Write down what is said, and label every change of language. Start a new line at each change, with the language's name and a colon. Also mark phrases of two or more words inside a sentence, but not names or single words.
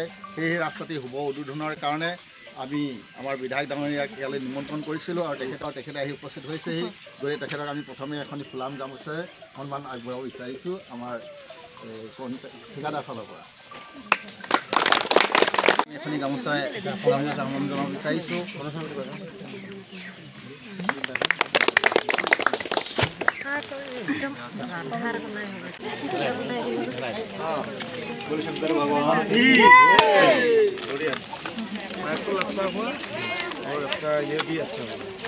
Assamese: সেই ৰাস্তাটি শুভ উদ্বোধনৰ কাৰণে আমি আমাৰ বিধায়ক ডাঙৰীয়াক ইয়ালৈ নিমন্ত্ৰণ কৰিছিলোঁ আৰু তেখেতে আহি উপস্থিত হৈছেহি। গতিকে তেখেতক আমি প্ৰথমে এখন ফুলাম গামোচাৰে সন্মান আগবঢ়াব বিচাৰিছোঁ আমাৰ ঠিকাদাৰ ফালৰ পৰা। এখনি গামোচাৰে সন্মান জনাব বিচাৰিছোঁ।
Hindi: शंकर भगवान की बढ़िया बिल्कुल अच्छा हुआ और आपका ये भी अच्छा हुआ।